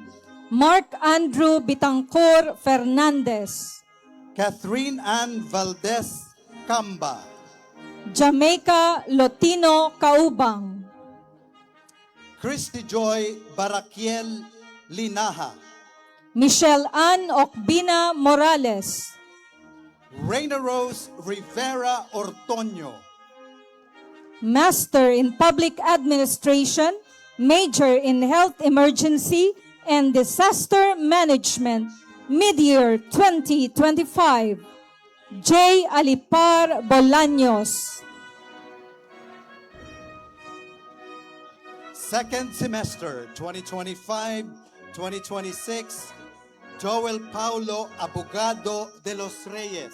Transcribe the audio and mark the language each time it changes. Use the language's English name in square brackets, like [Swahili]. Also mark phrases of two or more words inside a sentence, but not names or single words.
[English] Mark Andrew Bitangcor Fernandez. Catherine Ann Valdez Camba. Jamaica Lotino Caubang. Christy Joy Barakiel Linaha. Michelle Ann Ocbina Morales. Reina Rose Rivera Ortoño. Master in Public Administration, Major in Health Emergency and Disaster Management, mid-year 2025, J. Alipar Bolaños. Second semester 2025-2026, Joel Paulo Abogado de los Reyes.